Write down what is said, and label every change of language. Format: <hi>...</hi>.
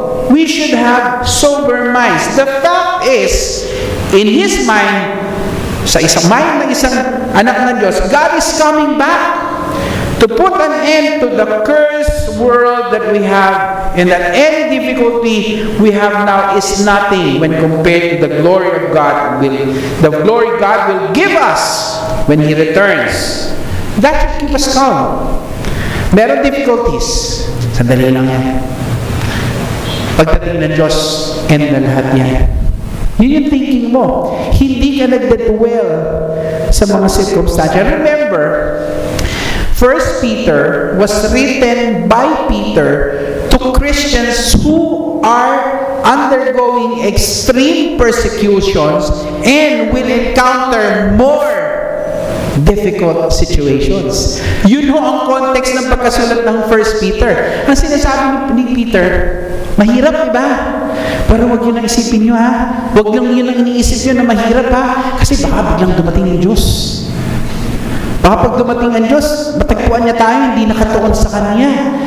<en>We should have sober minds. The fact is, in His mind,</en> <tl>sa isang mind ng isang anak ng Diyos,</tl> <en>God is coming back to put an end to the cursed world that we have, and that any difficulty we have now is nothing when compared to the glory of God. The glory God will give us when He returns. That should keep us calm.</en> <tl>Meron difficulties. Sandali lang yan. Pagdating ng Diyos, end na lahat yan. Yun yung thinking mo. Hindi ka nagdadwell sa mga circumstances.</tl> <en>Remember, 1 Peter was written by Peter to Christians who are undergoing extreme persecutions and will encounter more difficult situations.</en> <tl>Yun ho ang context ng pagkasulat ng 1 Peter. Ang sinasabi ni Peter, mahirap, diba? Pero huwag yun ang isipin nyo, ha? Huwag lang yun ang iniisip nyo na mahirap, ha? Kasi baka biglang dumating yung Diyos. Baka pag dumating ang Diyos, matagpuan niya tayo, hindi nakatuon sa Kanya.</tl>